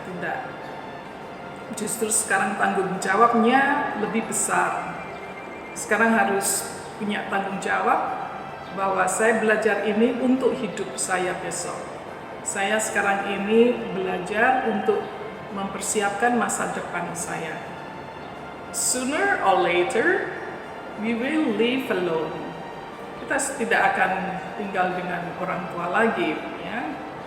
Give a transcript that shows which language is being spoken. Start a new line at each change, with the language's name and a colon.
Indonesian: Tidak, justru sekarang tanggung jawabnya lebih besar. Sekarang harus punya tanggung jawab bahwa saya belajar ini untuk hidup saya besok. Saya sekarang ini belajar untuk mempersiapkan masa depan saya.
English: Sooner or later, we will live alone.
Indonesian: Kita tidak akan tinggal dengan orang tua lagi, ya.